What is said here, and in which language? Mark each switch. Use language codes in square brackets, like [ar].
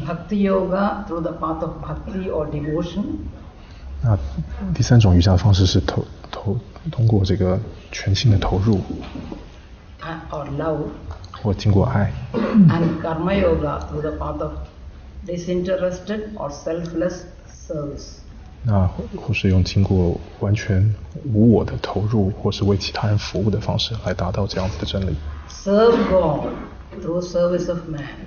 [en] Bhakti Yoga, through the path of bhakti or devotion. [zh] 那第三种瑜伽的方式是通过这个全心的投入。 [en] Or love. [zh] 或经过爱。 [en] And Karma Yoga, through the path of disinterested or selfless service. [zh] 那或是用经过完全无我的投入，或是为其他人服务的方式来达到这样子的真理。 [en] Serve God through service of man.